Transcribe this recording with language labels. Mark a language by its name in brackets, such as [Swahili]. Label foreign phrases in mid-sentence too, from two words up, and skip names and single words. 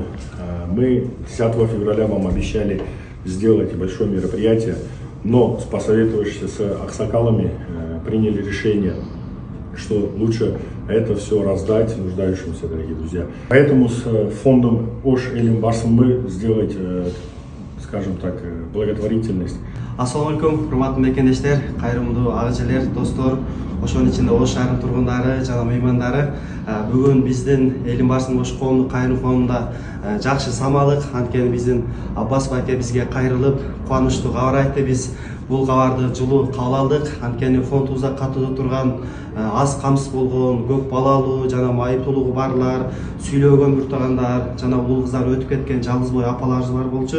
[Russian] Мы 10 февраля вам обещали сделать большое мероприятие, но посоветовавшись с аксакалами, приняли решение, что лучше это все раздать нуждающимся, дорогие друзья. Поэтому с фондом Ош Элим Барсом мы сделать, скажем так, благотворительность. [Arabic] السلام عليكم, [Kyrgyz] урматтуу мекендештер, кайрымдуу агыжелер, достор, ошонун ичинде Ош шаарынын тургундары жана меймандары. Бүгүн биздин Элим Барсын Ош коомдук кайрым фондунда жакшы самалык, анткени биздин Аббас байке бизге кайрылып, кубанычтуу кабар айтты. Биз бул кабарды жылуу кабыл алдык. Анткени фондубузда катыда турган аз камсыз болгон көп балалуу жана майыптуулугу барлар, сүйлөгөн буртагандар жана улуу кыздар өтүп кеткен жалгыз бой апаларыбыз бар болчу.